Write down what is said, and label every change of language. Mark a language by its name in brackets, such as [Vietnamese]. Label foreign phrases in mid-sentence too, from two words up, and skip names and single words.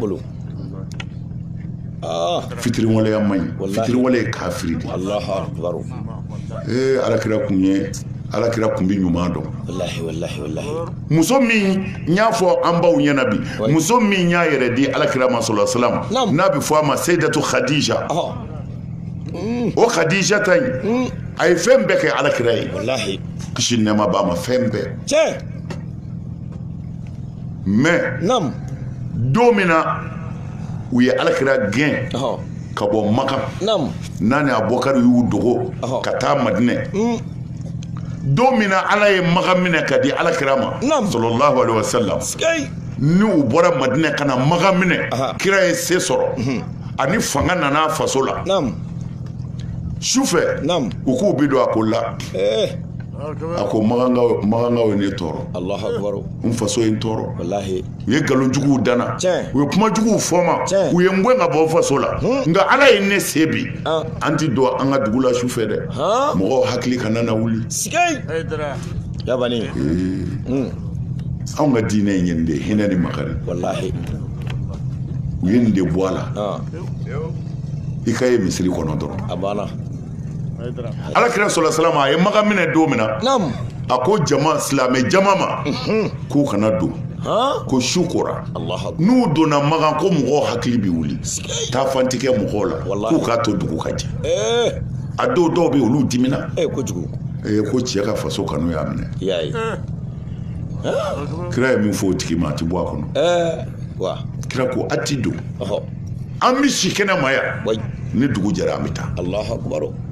[Bambara] fitiriwaleya man ɲi fitiriwale ye kafiri de alakira kun bɛ ɲuman dɔn muso min n y'a fɔ an baw ɲɛna bi muso min y'a yɛrɛ di alakira ma [Arabic] صلى الله عليه وسلم [Bambara] n'a bɛ fɔ a ma Sayyidatu Khadija o Khadija ta in a ye fɛn bɛɛ kɛ alakira ye kisi nɛɛma b'a ma fɛn bɛɛ mais don min na u ye alakira gɛn ka bɔ Maka n'a ni Abubakar y'u dogo ka taa Madinɛ don min na ala ye Maka minɛ ka di alakira ma [Arabic] صلى الله عليه وسلم [Bambara] ni u bɔra Madinɛ ka na Maka minɛ kira ye se sɔrɔ ani fanga nana faso la sufɛ u k'u bi don a ko la a ko magankaw ye ne tɔɔrɔ n faso ye n tɔɔrɔ u ye nkalonjuguw danna u ye kumajuguw fɔ ma u ye n gɛn ka bɔ faso la nka ala ye ne se bi an ti don an ka dugu la sufɛ dɛ mɔgɔw hakili kana na wuli anw ka diinɛ ye nin de ye hinɛ ni makari u ye nin de bɔ a la i ka ye misiri kɔnɔ dɔrɔn alakira [Arabic] صلى الله عليه وسلم [Bambara] a ye Maka minɛ don min na a ko jama silamɛ jama ma k'u kana don ko su kora n'u donna Maka ko mɔgɔw hakili bɛ wuli taa fan tɛ kɛ mɔgɔw la k'u k'a to dugu ka jɛ a dɔw bɛ yen olu dimina ko cɛ ka faso kanu y'a minɛ kira ye min fɔ o tigi ma a tɛ bɔ a kɔnɔ kira ko a ti don an bɛ si kɛnɛ ma yan ni dugu jɛra an bɛ taa